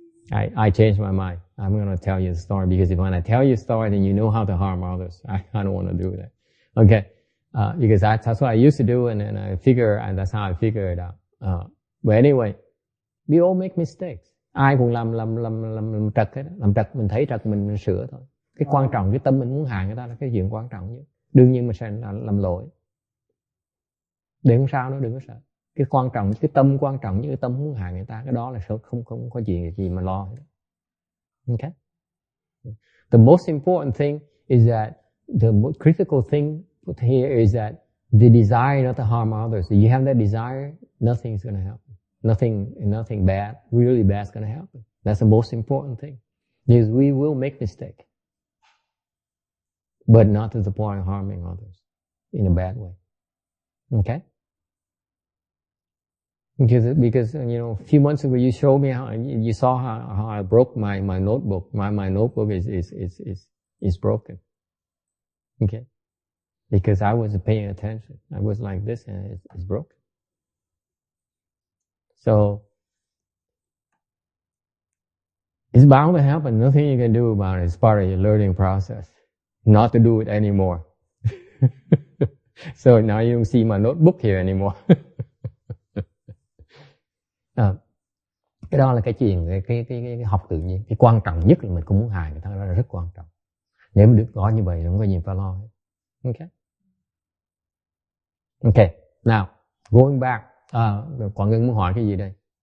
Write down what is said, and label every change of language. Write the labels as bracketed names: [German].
[English] I changed my mind. I'm going to tell you the story because when I tell you a story, then you know how to harm others. I don't want to do that. Okay. Because that's what I used to do, and that's how I figure it out. But anyway, we all make mistakes. [Vietnamese] Ai cũng làm trật hết. Làm trật, mình thấy trật mình sửa thôi. Cái quan trọng, cái tâm mình muốn hại người ta là cái chuyện quan trọng nhất. Đương nhiên mình sẽ làm lỗi. Để không sao nữa, đừng có sợ. Cái quan trọng, cái tâm quan trọng với cái tâm muốn hại người ta, cái đó là không có chuyện gì mà lo. [English] Okay? The most important thing is that the most critical thing here is that the desire not to harm others. If you have that desire, nothing's going to happen. Nothing bad, really bad is going to happen. That's the most important thing. Because we will make mistakes. But not to the point of harming others in a bad way. Okay? Because you know, a few months ago you showed me you saw how I broke my notebook. My notebook is broken. Okay? Because I wasn't paying attention. I was like this and it's broken. So it's bound to happen. Nothing you can do about it. It's part of your learning process. Not to do it anymore. So now you don't see my notebook here anymore. [Vietnamese] Cái đó là cái chuyện cái học tự nhiên. Cái quan trọng nhất là mình không muốn hại người ta, đó là rất quan trọng. Nếu mình được có như vậy, không có gì phải lo hết. Okay. [English] Okay. Now, going back. [Vietnamese] Quảng Ngân muốn hỏi cái gì đây?